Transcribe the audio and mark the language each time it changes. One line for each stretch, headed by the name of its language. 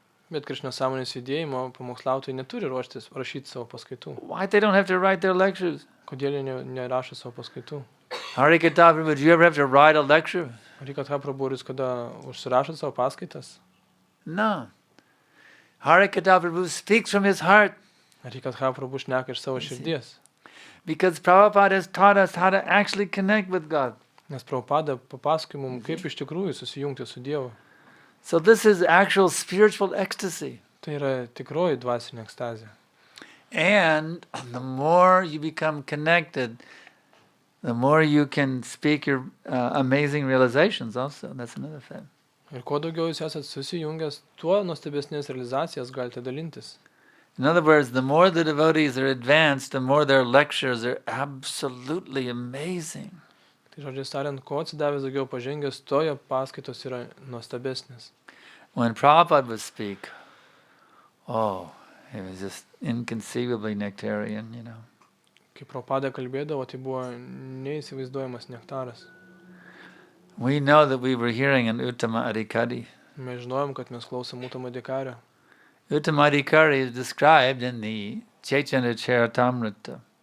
Lithuanian: Bet Krišna sąmonės judėjimo pamokslautojai neturi rašyti savo paskaitų.
English: Why they don't have to write their lectures?
Lithuanian: Kodėl jie nerašo savo paskaitų?
English: Harikata Prabhu, do you ever have to write a lecture?
Lithuanian: Harikata Prabhu, jūs kada užsirašot savo paskaitas?
English: No. Harikata Prabhu speaks from his heart.
Lithuanian: Harikata Prabhu šneka iš savo širdies.
English: Because Prabhupada has taught us how to actually connect with God.
Lithuanian: Nes Prabhupada papasakoja mums, kaip iš tikrųjų susijungti su Dievu.
English: So this is actual spiritual ecstasy.
Lithuanian: Tai yra tikroji dvasinė ekstazė.
English: And the more you become connected, the more you can speak your amazing realizations also. That's another thing.
Lithuanian: Ir kuo daugiau jūs esat susijungęs, tuo nuostabesnės realizacijas galite dalintis.
English: In other words, the more the devotees are advanced, the more their lectures are absolutely amazing.
Lithuanian: Tai žodžiai tariant, kuo atsidavęs daugiau pažengęs, tuo jo paskaitos yra nuostabesnės.
English: When Prabhupada would speak, oh, it was just inconceivably nectarian, you know.
Lithuanian: Kai Prabhupada kalbėdavo, tai buvo neįsivaizduojamas nektaras.
English: We know that we were hearing an Uttama Adhikari.
Lithuanian: Mes žinojom, kad mes klausom Uttama Adhikari.
English: Uttama Adhikari is described in the Chaitanya Charitamrita.